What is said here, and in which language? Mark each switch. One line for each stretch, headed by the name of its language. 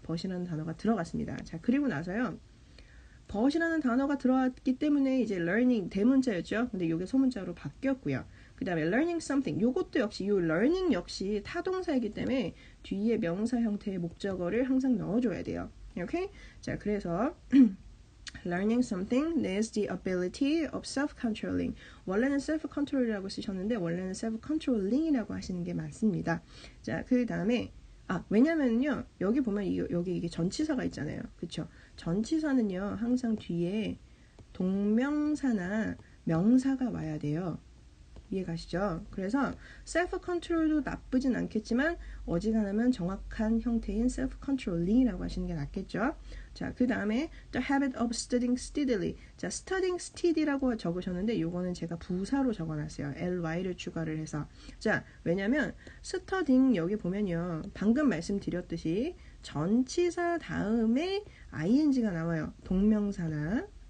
Korean: but이라는 단어가 들어갔습니다. 자, 그리고 나서요. but이라는 단어가 들어왔기 때문에 이제 learning 대문자였죠. 근데 이게 소문자로 바뀌었고요. 그 다음에 learning something 요것도 역시 요 learning 역시 타동사이기 때문에 뒤에 명사 형태의 목적어를 항상 넣어줘야 돼요. 오케이?
English: 자, 그래서 learning something needs the ability of self-controlling.
Korean: 원래는 self-control이라고 쓰셨는데 원래는 self-controlling이라고 하시는 게 맞습니다. 자, 그 다음에 왜냐면요 여기 보면 여기 이게 전치사가 있잖아요. 그쵸? 전치사는요 항상 뒤에 동명사나 명사가 와야 돼요. 이해가시죠? 그래서 self-control도 나쁘진 않겠지만 어지간하면 정확한 형태인 self-controlling이라고 하시는 게 낫겠죠?
English: 자, 그 다음에 the habit of studying steadily.
Korean: 자, studying steady라고 적으셨는데 요거는 제가 부사로 적어놨어요. ly를 추가를 해서. 자, 왜냐면 studying 여기 보면요. 방금 말씀드렸듯이 전치사 다음에 ing가 나와요. 동명사나